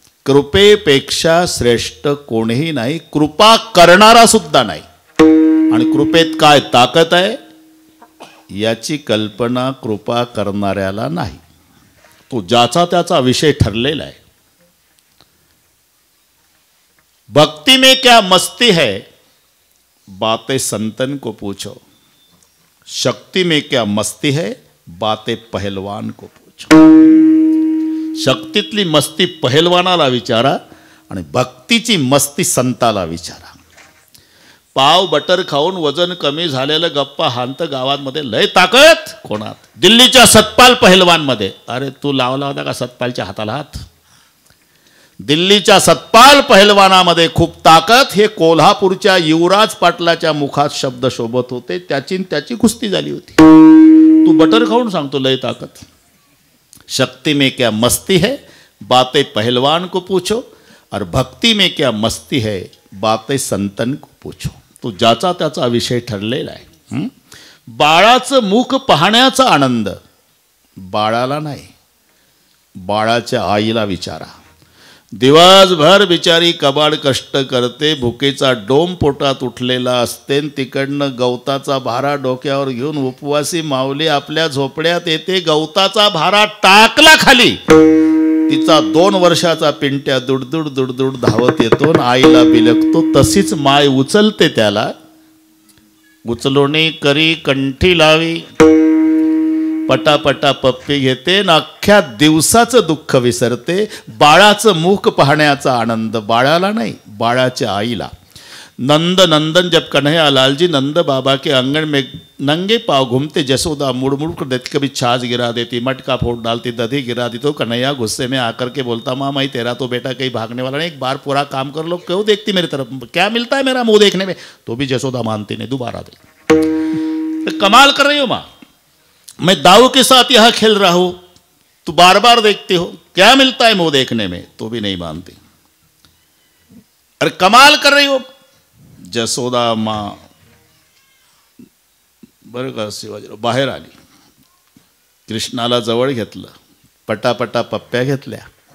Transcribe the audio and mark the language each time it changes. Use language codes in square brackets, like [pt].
[mr] कृपेपेक्षा श्रेष्ठ कोणीही नाही. कृपा करणारा सुद्धा नाही. आणि कृपेत काय ताकद आहे याची कल्पना कृपा करणाऱ्याला नाही. तो ज्याचा त्याचा विषय ठरलेला आहे. [hi] भक्ति में क्या मस्ती है बातें संतन को पूछो. शक्ति में क्या मस्ती है बातें पहलवान को पूछो. [mr] शक्तीतली मस्ती पहलवानाला विचारा आणि भक्तीची मस्ती संताला विचारा. पाव बटर खाऊन वजन कमी झालेलं गप्पा हांत गावांमध्ये लय ताकद कोणात? दिल्लीच्या सतपाल पहलवानमध्ये. अरे तू लावला होता का सतपालच्या हाताला हात? दिल्लीच्या सतपाल पहलवानामध्ये खूप ताकद. हे कोल्हापूरच्या युवराज पाटलाच्या मुखात शब्द शोभत होते. त्याची कुस्ती झाली होती. तू बटर खाऊन सांगतो लय ताकद. [hi] शक्ति में क्या मस्ती है बातें पहलवान को पूछो और भक्ति में क्या मस्ती है बातें संतन को पूछो. [mr] तो ज्याचा त्याचा विषय ठरलेला आहे. बाळाचं मुख पाहण्याचा आनंद बाळाला नाही बाळाच्या आईला विचारा. दिवसभर बिचारी कबाड कष्ट करते. भुकेचा डोम पोटात उठलेला असते. तिकडनं गवताचा भारा डोक्यावर घेऊन उपवासी माऊली आपल्या झोपड्यात येते. गवताचा भारा टाकला खाली. तिचा 2 वर्षाचा पिंट्या दुडदुड दुडदुड धावत येतो. आईला बिलकतो. तशीच माय उचलते त्याला. उचलोणी करी कंठी लावी. पटापटा पप्पी घेते. अख्ख्या दिवसाचं दुःख विसरते. बाळाचं मुख पाहण्याचा आनंद बाळाला नाही बाळाच्या आईला. [hi] नंद नंदन जब कन्हैया लाल जी नंद बाबा के आंगन में नंगे पांव घूमते, जसोदा मुड़ मुड़ कर देती, कभी छाछ गिरा देती, मटका फोड़ डालती, दधी गिरा दी, तो कन्हैया गुस्से में आकर के बोलता, माँ माई तेरा तो बेटा कहीं भागने वाला नहीं, एक बार पूरा काम कर लो, क्यों देखती मेरी तरफ, क्या मिलता है मेरा मुंह देखने में। तो भी जसोदा मानती नहीं, दोबारा दे। तो कमाल कर रही हो माँ, मैं दाऊ के साथ यहां खेल रहा हूं, तू बार बार देखते हो, क्या मिलता है मुंह देखने में, तो भी नहीं मानती। अरे कमाल कर रही हो। [mr] जसोदा माँ बरं का शिवाजीराव बाहेर आली, कृष्णाला जवळ घेतलं, पटापटा पप्प्या घेतल्या।